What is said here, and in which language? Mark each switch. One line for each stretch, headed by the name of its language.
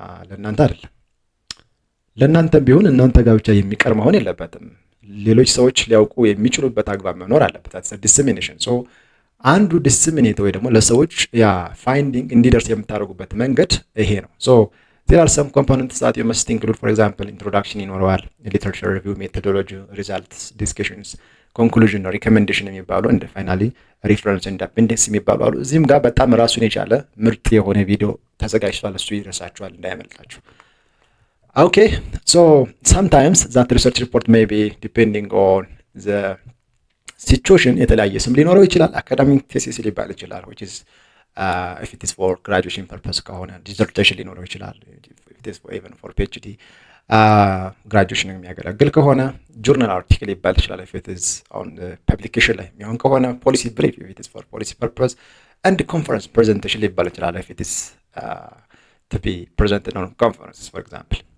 Amharic: ለእናንተ አይደለም። ለእናንተም ቢሆን እናንተ ጋር ብቻ የሚቀር መሆን የለበትም። ሌሎች ሰዎች ሊያውቁ የሚችሉበት አግባብ መኖር አለበት።
English: that's dissemination.
Amharic: so አንዱ ዲስሚኔት ወይ ደግሞ ለሰዎች ያ ፋይንዲንግ እንዲደርስ የምታደርጉበት መንገድ ይሄ ነው።
English: so there are some components that you must include. for example, introduction
Amharic: ይኖረዋል፣
English: literature review, methodology, results, discussions, conclusion, recommendation
Amharic: የሚባሉ
English: and finally reference and appendix
Amharic: የሚባሉ አሉ። እዚህም ጋር በጣም ራሱን የቻለ ምርጥ የሆነ ቪዲዮ ተዘጋጅቷል። እሱ ይደርሳችኋል እንዳያመልጣችሁ።
English: Okay, so sometimes that research report may be depending on the situation.
Amharic: የተለያየ ስም ሊኖረው ይችላል። አካዳሚክ ቴሲስ ሊባል ይችላል,
English: which is if it is for graduation purpose
Amharic: ከሆነ dissertation ሊኖረው ይችላል.
English: if it is even for PhD graduation
Amharic: የሚያገለግል ከሆነ
English: journal article
Amharic: ሊባል ይችላል.
English: if it is on the publication
Amharic: ላይ የሚሆን ከሆነ
English: policy brief if it is for policy purpose, and conference presentation
Amharic: ሊባል ይችላል
English: if it is to be presented on conferences, for example.